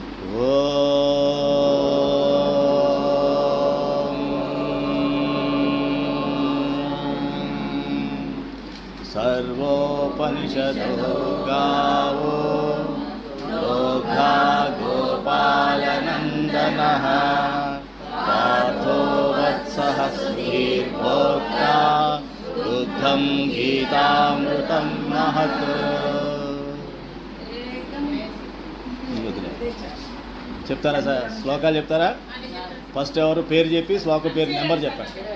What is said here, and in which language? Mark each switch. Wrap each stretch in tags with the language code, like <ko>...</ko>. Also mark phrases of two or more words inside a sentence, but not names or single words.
<sa>सर्वोपनिषदो गावो दोग्धा गोपालनन्दनः पार्थो वत्सः सुधीर्भोक्ता दुग्धं गीतामृतं महत्.</sa> <te>చెప్తారా సార్? శ్లోకాలు చెప్తారా? ఫస్ట్ ఎవరు పేరు చెప్పి శ్లోకం పేరు నెంబర్ చెప్పండి.</te>